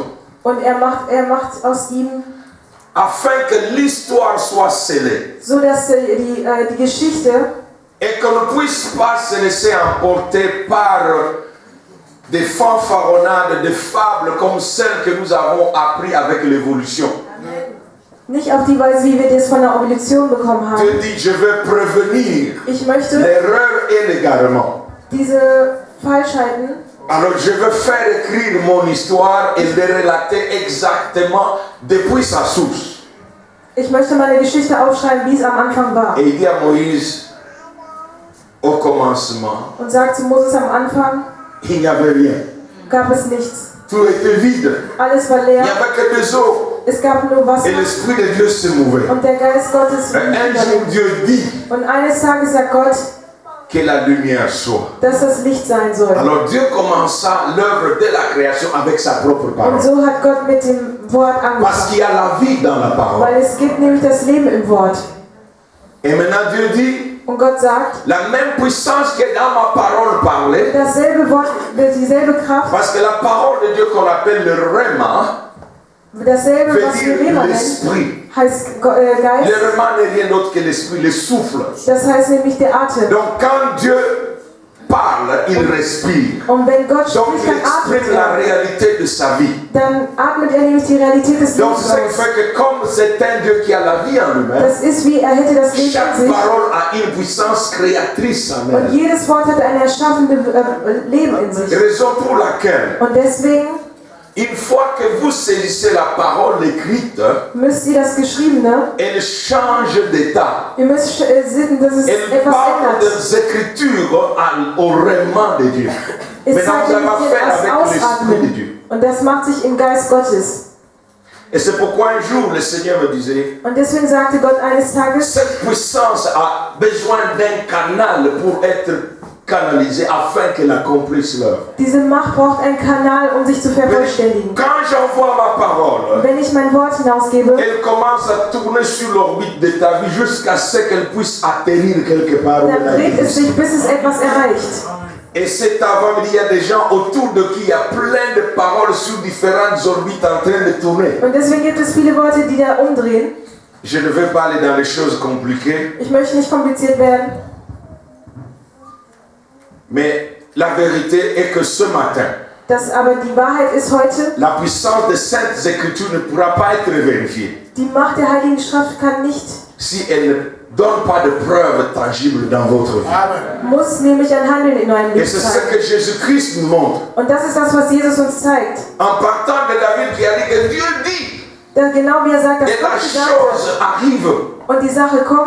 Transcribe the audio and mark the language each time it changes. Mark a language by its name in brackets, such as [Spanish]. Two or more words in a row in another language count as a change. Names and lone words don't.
[German] und er macht aus ihm, [French] Afin que l'histoire soit scellée. [German] so dass die Geschichte [French] Et qu'on ne puisse pas se laisser emporter par des fanfaronnades, des fables comme celles que nous avons apprises avec l'évolution. [German] nicht auf die Weise, wie wir das von der Evolution bekommen haben. [French] Dieu dit, je veux prévenir [German] Ich möchte [French] l'erreur et l'égarement. [German] diese Falschheiten, [French] Alors je veux faire écrire mon histoire et le relater exactement depuis sa source. [German] ich möchte meine Geschichte aufschreiben, wie es am Anfang war. [French] Et il dit à Moïse, au commencement, [German] Und sagt zu Moses, am Anfang [French] il n'y avait rien. [German] gab es nichts. [French] Tout était vide. [German] Alles war [French] Il n'y [German] leer. [French] avait que des eaux. [German] Es gab nur [French] Et [German] Wasser [French] l'Esprit de Dieu se mouvait. [German] und der Geist Gottes [French] Un jour, [German] lief. [French] Dieu dit [German] Und eines Tages sagt Gott, [French] que la lumière soit. [German] dass das Licht sein soll. [French] Alors Dieu commença l'œuvre de la création avec sa propre [German] Und [French] parole. [German] so hat Gott mit dem Wort [French] Parce [German] angefangen. [French] qu'il y a la vie dans la parole. [German] Weil es gibt nämlich das Leben im Wort. [French] Et maintenant Dieu dit, [German] Und Gott sagt, [French] la même puissance que dans ma parole parlée, [German] dasselbe Wort, dieselbe Kraft, [French] parce que la parole de Dieu qu'on appelle le Rema, [German] dasselbe, [French] veut [German] was wir [French] dire [German] Rema nennen, [French] l'esprit. [German] heißt [French] Le [German] Geist. [French] Rema n'est rien d'autre que l'esprit, le souffle. [German] Das heißt nämlich der Atem. [French] Donc quand Dieu parle, il respire. [German] Und wenn Gott [French] Donc [German] spricht, [French] il [German] dann atmet [French] exprime la [German] er. [French] réalité de sa vie. [German] Dann atmet er nämlich die Realität des [French] Donc [German] Lebens [French] c'est ce qui [German] aus. [French] fait que comme c'est un Dieu qui a la vie en lui-même, [German] Das ist wie, er hätte das Leben [French] chaque [German] in sich. [French] parole a une puissance créatrice en [German] Und [French] elle. [German] jedes Wort hat ein erschaffendes Leben in sich. [French] Raison pour laquelle, [German] Und deswegen [French] une fois que vous saisissez la parole écrite, [German] müsst ihr das Geschriebene, [French] elle change d'état. [German] ihr müsst sehen, dass es [French] Elle [German] etwas [French] parle [German] ändert. [French] des Écritures au règlement de Dieu. [German] Es [French] Maintenant, [German] zeigt [French] vous avez [German] nämlich [French] affaire [German] das [French] avec l'Esprit de [German] Ausatmen. [French] Dieu. [German] Und das macht sich im Geist Gottes. [French] Et c'est pourquoi un jour le Seigneur me disait, [German] Und deswegen sagte Gott eines Tages, [French] cette puissance a besoin d'un canal pour être canalisée afin qu'elle accomplisse l'œuvre. [German] diese Macht braucht einen Kanal, um sich zu vervollständigen. [French] Quand j'envoie ma parole, [German] Wenn ich mein Wort hinausgebe, [French] elle commence à tourner sur l'orbite de ta vie jusqu'à ce qu'elle puisse atterrir quelque part où elle [German] dann [French] a [German] dreht es [French] été. [German] sich, bis es etwas erreicht. [French] Et cet avant, il y a des gens autour de qui il y a plein de paroles sur différentes orbites en train de tourner. [German] Und deswegen gibt es viele Worte, die da umdrehen. [French] Je ne vais pas aller dans les choses compliquées, [German] Ich möchte nicht kompliziert werden, [French] mais la vérité est que ce matin, [German] aber die Wahrheit ist heute, [French] la puissance des saintes écritures ne pourra pas être vérifiée [German] die Macht der Heiligen Schrift kann nicht, [French] si elle ne donne pas de preuves tangibles dans votre vie. [German] muss nämlich ein Handeln in eurem [French] Et [German] Leben [French] c'est ce [German] zeigen. [French] que Jésus-Christ nous montre. [German] Und das ist das, was Jesus uns zeigt. [French] En partant de David qui a dit que Dieu dit, [German] Da genau wie er sagt, dass [French] et la [German] Gott gesagt hat. [French] chose arrive. [German] Und die Sache kommt,